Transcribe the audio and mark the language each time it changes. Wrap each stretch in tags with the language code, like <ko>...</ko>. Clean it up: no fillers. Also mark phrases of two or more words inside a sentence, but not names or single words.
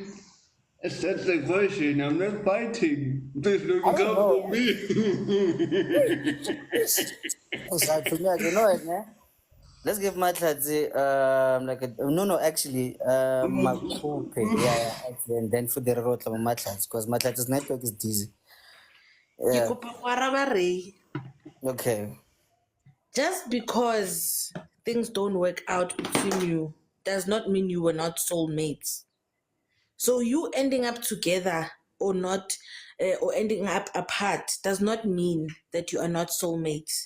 <en>That's the question. I'm not fighting. Please I don't don't come know. for me. Exactly. You know it, man. Let's give Matladze like a no actually Makupe. Yeah, actually, and then for the road Matlads because Matlad's network is dizzy.</en> <tn>Ke</tn> <en>Yeah.</en> <tn>kopa go araba Ray.</tn> <en>Okay. Just because things don't work out between you does not mean you were not soulmates. So you ending up together or not, or ending up apart does not mean that you are not soulmates.</en>